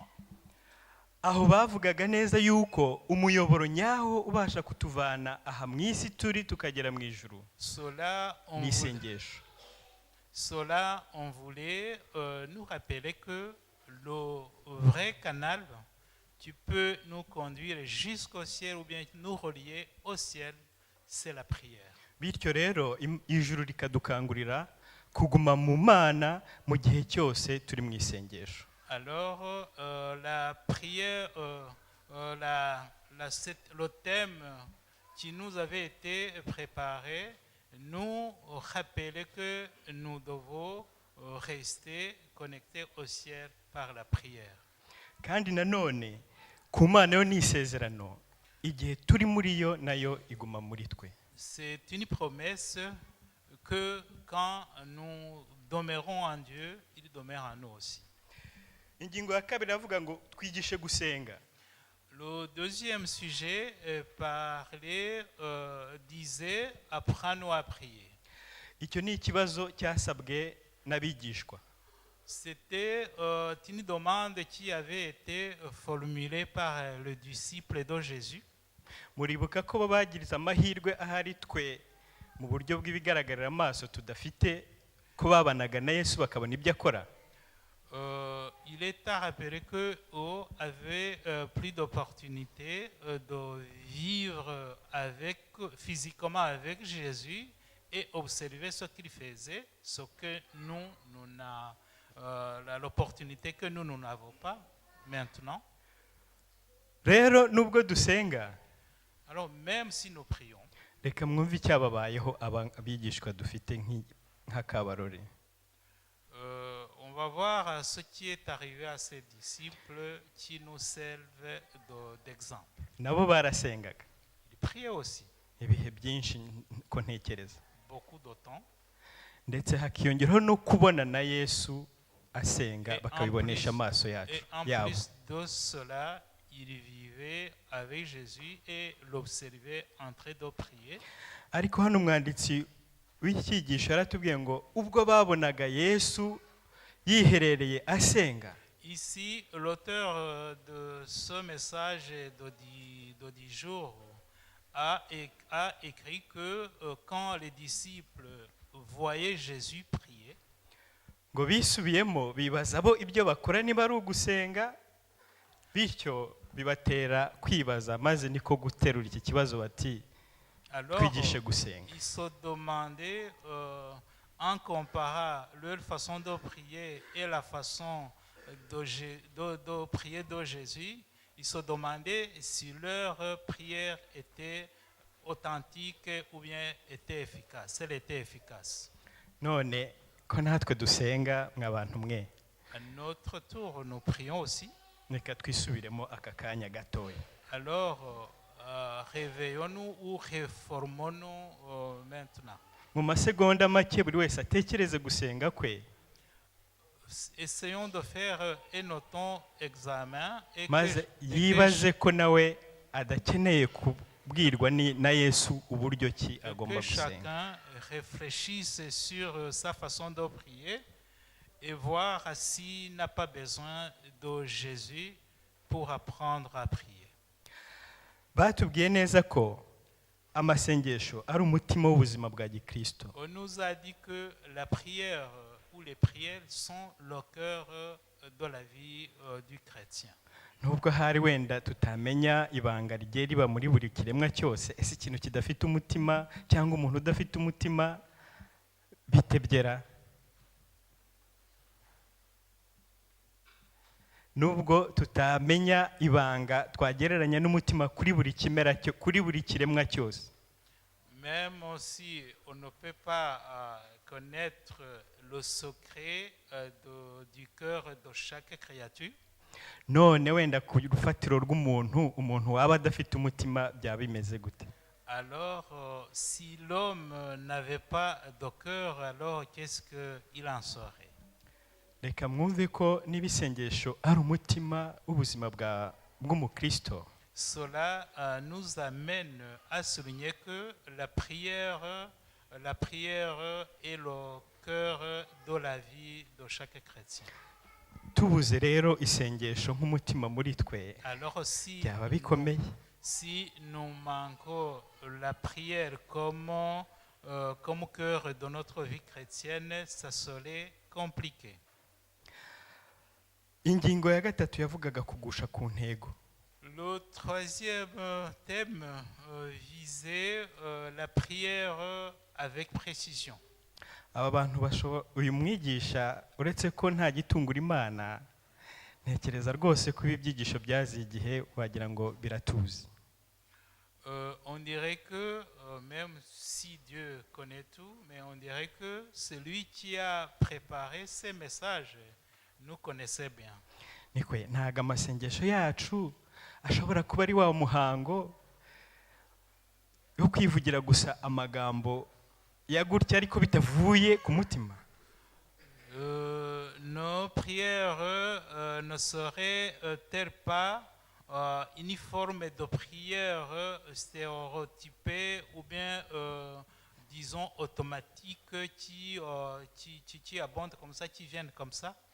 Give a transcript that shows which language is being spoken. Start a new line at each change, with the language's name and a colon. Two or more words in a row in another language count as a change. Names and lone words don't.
Kinyarwanda: Aho bavugaga neza yuko umuyoboro nyawo ubasha kutuvana aha mu isi turi tukagera mu ijuru.
French: Cela, on voulait nous rappeler que le vrai canal qui peut nous conduire jusqu'au ciel ou bien nous relier au ciel, c'est la prière.
Kinyarwanda: Bityo rero ijuru rikadukangurira kuguma mu Mana mu gihe cyose turi mu isengesho.
French: Alors, la prière, le thème qui nous avait été préparé nous rappelait que nous devons rester connectés au ciel par la prière.
Kinyarwanda: Kandi nanone ku Mana yo ni isezerano igihe turi muri yo nayo iguma muri twe.
French: C'est une promesse que quand nous demeurons en Dieu, il demeure en nous aussi.
Kinyarwanda: Ingingo ya kabiri avuga ngo twigishe gusenga.
French: Le deuxième sujet disait apprends-nous à prier.
Kinyarwanda: Icyo ni ikibazo cyasabwe n'abigishwa.
French: C'était une demande qui avait été formulée par le disciple de Jésus.
Kinyarwanda: Muribuka ko babagiriza amahirwe ahari twe mu buryo bw'ibigaragarira amaso tudafite ko babanaga na Yesu bakabona ibyo akora.
French: Il est à rappeler qu'eux avaient plus d'opportunités de vivre physiquement avec Jésus et observer ce qu'il faisait, ce que nous avons l'opportunité que nous n'avons pas maintenant.
Kinyarwanda: Rero nubwo dusenga,
French: alors même si nous prions,
Kinyarwanda: reka mwumve icyababayeho abigishwa dufite nk'akabarore.
French: On va voir ce qui est arrivé à ces disciples qui nous servent d'exemple.
Kinyarwanda: Nabo barasengaga.
French: Ils priaient aussi.
Kinyarwanda: Ibihe byinshi ko ntekereza.
French: Beaucoup de temps.
Kinyarwanda: Ndetse hakiyongeraho no kubona na Yesu asenga bakabibonesha amaso yacu.
French: Et en plus de cela, ils vivaient avec Jésus et l'observaient en train de prier.
Kinyarwanda: Ariko hano umwanditsi w'icyigisho yaratubwiye ngo ubwo babonaga Yesu yiherereye asenga.
French: Ici, l'auteur de ce message de 10 jours a écrit que quand les disciples voyaient Jésus prier,
Kinyarwanda: ngo bisubiyemo bibaza bo ibyo bakora niba ari ugusenga, bityo bibatera kwibaza maze niko guterura iki kibazo bati twigishe gusenga.
French: Ils se demandaient en comparant leur façon de prier et la façon de prier de Jésus, ils se demandaient si leur prière était authentique ou bien était efficace. Elle était efficace.
Kinyarwanda: None ko natwe dusenga mw'abantu mwe.
French: À notre tour, nous prions aussi.
Kinyarwanda: Reka twisubiremo aka kanya gatoya.
French: Alors, réveillons-nous ou réformons-nous maintenant.
Kinyarwanda: Mu masegonda make buri wese atekereze gusenga kwe.
French: Essayons de faire un auto-examen et
Kinyarwanda: maze yibaze ko nawe adakeneye kubwirwa na Yesu uburyo ki agomba gusenga.
French: Chacun réfléchisse sur sa façon de prier et voir s'il n'a pas besoin de Jésus pour apprendre à prier.
Kinyarwanda: Batubwiye neza ko amasengesho ari umutima w'ubuzima bwa Gikristo.
French: On nous a dit que la prière ou les prières sont le cœur de la vie du chrétien.
Kinyarwanda: Nubwo hari wenda tutamenya ibanga rye riba muri buri kiremwa cyose, ese ikintu kidafite umutima cyangwa umuntu udafite umutima bitebyera. Nubwo tutamenya ibanga twagereranya n'umutima kuri buri kimera cyo, kuri buri kiremwa cyose.
French: Même si on ne peut pas connaître le secret du cœur de chaque créature.
Kinyarwanda: none wenda ku rufatiro rw'umuntu umuntu waba adafite umutima byaba bimeze gute?
French: Alors, si l'homme n'avait pas de cœur, alors qu'est-ce qu'il en serait?
Kinyarwanda: reka mwumve ko n'ibisengesho ari umutima w'ubuzima bw'umukristo.
French: Cela nous amène à souligner que la prière est le cœur de la vie de chaque chrétien.
Kinyarwanda: tubuze rero isengesho nk'umutima muri twe
French: Alors
Kinyarwanda: byaba bikomeye.
French: si nous manquons la prière comme cœur de notre vie chrétienne, ça serait compliqué.
Kinyarwanda: ingingo ya gatatu yavugaga kugusha ku ntego.
French: Le troisième thème visait la prière avec précision.
Kinyarwanda: aba bantu uyu mwigisha uretse ko nta gitungura imana, ntekereza rwose ko ibi byigisho byaziye igihe wagira ngo biratuzi.
French: On dirait que, même si Dieu connaît tout, mais on dirait que celui qui a préparé ces messages nous connaissait bien.
Kinyarwanda: nikwe ntago amasengesho yacu ashobora kuba ari wa muhango yo kwivugira gusa amagambo ya gutya ariko bitavuye ku mutima.
French: Nos prières ne seraient-elles pas une forme de prière stéréotypée ou bien, disons, automatique qui abondent comme ça, qui viennent comme ça?